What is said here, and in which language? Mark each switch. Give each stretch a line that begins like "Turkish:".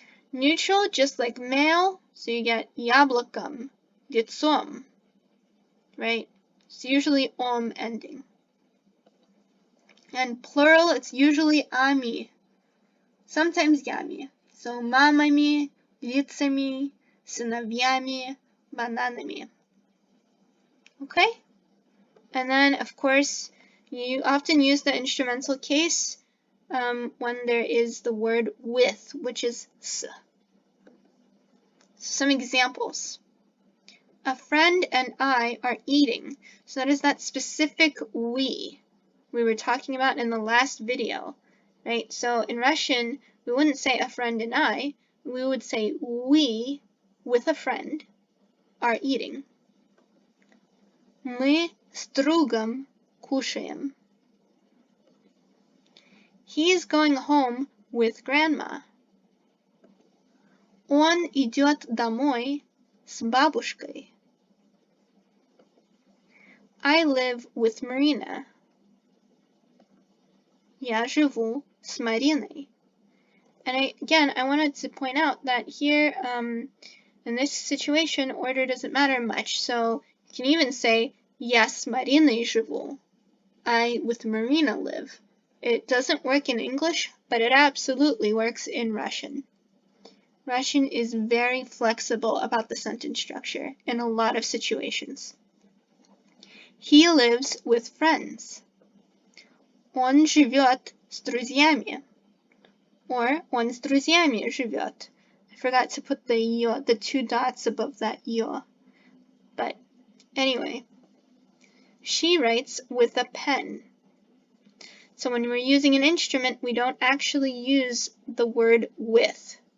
English: Neutral, just like male, so you get яблоком, яйцом, right? It's usually ending. And plural, it's usually ami, sometimes ями.
Russian: So мамами, лицами, сыновьями, бананами.
English: Okay? And then, of course, you often use the instrumental case when there is the word with, which is s. Some examples. A friend and I are eating. So that is that specific we were talking about in the last video, right? So in Russian, we wouldn't say a friend and I. We would say we, with a friend, are eating.
Russian: Мы с другом кушаем.
English: He's going home with grandma.
Russian: Он идет домой с бабушкой.
English: I live with Marina.
Russian: Я живу с Мариной.
English: And again, I wanted to point out that here, in this situation, order doesn't matter much. So you can even say,
Russian: я с Мариной живу.
English: I with Marina live. It doesn't work in English, but it absolutely works in Russian. Russian is very flexible about the sentence structure in a lot of situations. He lives with friends.
Russian: Он живет с друзьями. Or он с друзьями живет.
English: I forgot to put the two dots above that yo. But anyway, she writes with a pen. So when we're using an instrument, we don't actually use the word with.